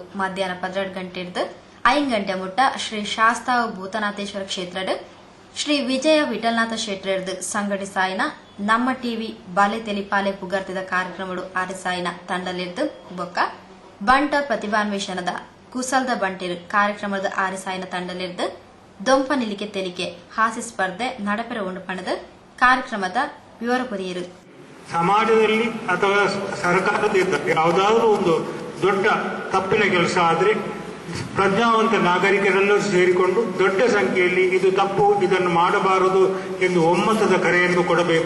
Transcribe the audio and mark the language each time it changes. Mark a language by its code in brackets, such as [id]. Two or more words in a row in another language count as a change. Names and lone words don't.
[tcy] ಮಧ್ಯಾಹ್ನ 12 ಗಂಟೆ 5 ಗಂಟೆ ಮುಟ್ಟ ಶ್ರೀ ಶಾಸ್ತಾವ್ ಭೂತನಾಥೇಶ್ವರ ಕ್ಷೇತ್ರಡ್ ಶ್ರೀ ವಿಜಯ ವಿಠಲ್ನಾಥ ಶೆಟ್ಟರ್ದು ಸಂಘಟಿಸಾಯಿನ ನಮ್ಮ ಟಿವಿ ಬಾಲೆ ತೆಲಿಪಾಲೆ ಪುಗರ್ತಿದ ಕಾರ್ಯಕ್ರಮಗಳು ಆರಿಸಾಯಿನ ತಂಡಲಿರ್ದು ಬೊಕ್ಕ ಬಂಟ ಪ್ರತಿಭಾನ್ವೇಷಣದ ಕುಸಲ್ದ ಬಂಟಿರು ಕಾರ್ಯಕ್ರಮದ ಆರಿಸಾಯಿನ ತಂಡಲಿರ್ದು ದೊಂಪ ನಿಲಿಕೆ ತೆಲಿಕೆ ಹಾಸ್ಯ ಸ್ಪರ್ಧೆ ನಡಪೆರ ಉಂಡು ಪಣದ ಕಾರ್ಯಕ್ರಮದ ವಿವರ ಪುರಿಯರು. [kn] ಸಮಾಜದಲ್ಲಿ ಅಥವಾ ಸರ್ಕಾರದಿಂದ ಯಾವುದಾದ್ರೂ ಒಂದು ದೊಡ್ಡ ತಪ್ಪಿನ ಕೆಲಸ ಆದರೆ ಪ್ರಜ್ಞಾವಂತ ನಾಗರಿಕರೆಲ್ಲರೂ ಸೇರಿಕೊಂಡು ದೊಡ್ಡ ಸಂಖ್ಯೆಯಲ್ಲಿ ಇದು ತಪ್ಪು, ಇದನ್ನು ಮಾಡಬಾರದು ಎಂದು ಒಮ್ಮತದ ಕರೆಯನ್ನು ಕೊಡಬೇಕು.